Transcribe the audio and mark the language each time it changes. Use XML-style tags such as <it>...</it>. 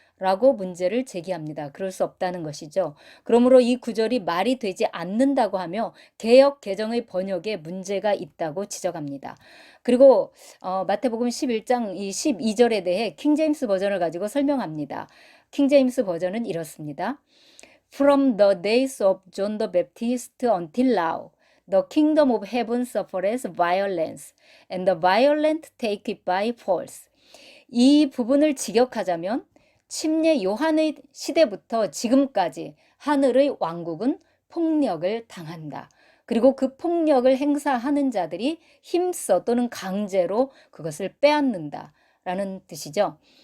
<ko>라고 문제를 제기합니다. 그럴 수 없다는 것이죠. 그러므로 이 구절이 말이 되지 않는다고 하며 개역 개정의 번역에 문제가 있다고 지적합니다. 그리고 마태복음 11장 이 12절에 대해 킹제임스 버전을 가지고 설명합니다. 킹제임스 버전은 이렇습니다.</ko> <en>From the days of John the Baptist until now, the kingdom of heaven suffereth violence, and the violent take it by force.</en> <ko>이 부분을 직역하자면 침례 요한의 시대부터 지금까지 하늘의 왕국은 폭력을 당한다. 그리고 그 폭력을 행사하는 자들이 힘써 또는 강제로 그것을 빼앗는다 라는 뜻이죠.</ko>